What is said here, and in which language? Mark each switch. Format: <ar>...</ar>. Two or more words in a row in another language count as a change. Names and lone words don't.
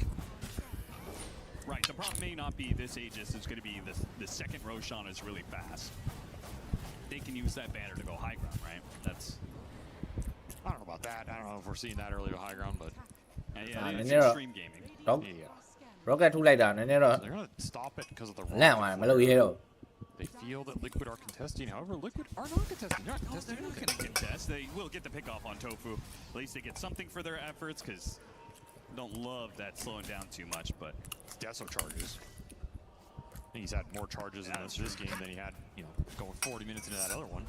<en>Right, the problem may not be this Aegis, it's going to be the second Roshan is really fast. They can use that banner to go high ground, right? That's... I don't know about that. I don't know if we're seeing that early to high ground, but... Yeah, it's Xtreme gaming.</en> <my>Rocket ထုတ်လိုက်တာနည်းနည်းတော့</my> <en>They're going to stop it because of the</en> <my>လန့်သွားတယ်မလုပ်ရဲတော့</my> <en>They feel that Liquid are contesting. However, Liquid are not contesting. They're not contesting. They're not going to contest. They will get the pick off on Tofu. At least they get something for their efforts, because don't love that slowing down too much, but Deso charges. I think he's had more charges in this game than he had, going 40 minutes into that other one.</en>